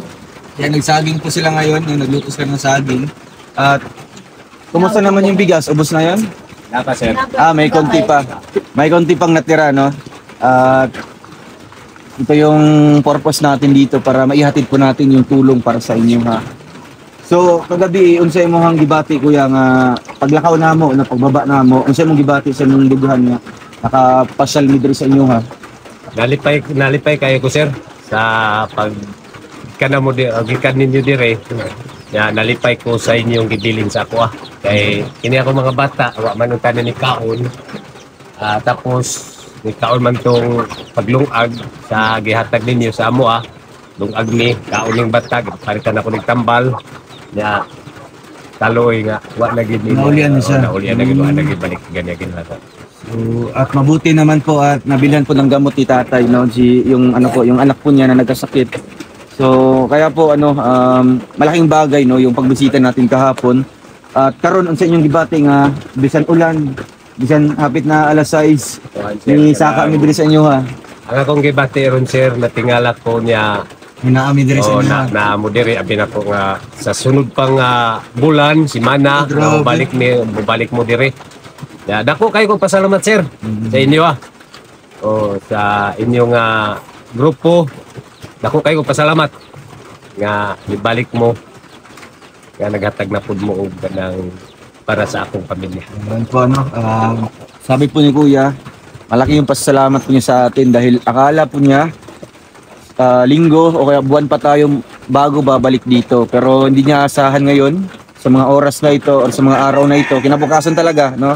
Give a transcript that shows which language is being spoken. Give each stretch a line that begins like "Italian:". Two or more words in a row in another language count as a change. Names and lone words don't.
Filipino: Yan, nagsaging po sila ngayon. Yung nagluto sila ng saging. At kumusta naman yung bigas? Ubos na yan? Napa, sir. May konti pa. May konti pang natira, no? At ito yung purpose natin dito para maihatid po natin yung tulong para sa inyo, ha. So,
Cebuano: kagabi, unsay mo hang gibati, kuya, nga paglakaw na mo, na pagbaba na mo, unsay mong gibati sa inyong duguhan nga nakapasyal mi diri sa inyo, ha. Nalipay kayo ko, sir, sa pag kanamo di gikan ninyo dire. Ya, nalipay ko sa inyong gibilin sa ako, kay kini ako mga bata, wa man ang tanan ni kaon. Tapos ni kaon man tong paglungag sa gihatag ninyo sa amo, lungag ni kaon ning batag, palitan ako ning tambal. Ya, taloy nga wa na gid ni. Naulian na siya. Naulian na gid, wa na gid balik ganyan ginhata. So,
Filipino: at mabuti naman po at nabilhan po ng gamot ni tatay, no, yung ano po, yung anak po niya na nagkasakit. So, kaya po malaking bagay, no, yung pagbisita natin kahapon.
Cebuano: At karon unsa inyong gibati nga bisan ulan, bisan hapit na alas 6, ni saka mi diri sa inyo, ha. Ang akong gibati ron, sir, natingala ko niya Hinaami diri sa inyo. na mo diri abi na ko nga sa sunod pang bulan semana Grabe. balik mo diri. Ya, dako kayo kong pasalamat, sir, sa inyo, sa inyong grupo. Dako kayo kong pasalamat nga ibalik mo nga naghatag na pud mo og kanang para sa akong pamilya.
Filipino: Ayan po, no. Sabi po ni kuya, malaki yung pasalamat po niya sa atin dahil akala po niya linggo o kaya buwan pa tayo bago babalik dito. Pero hindi niya asahan ngayon sa mga oras na ito or sa mga araw na ito. Kinabukasan talaga, no?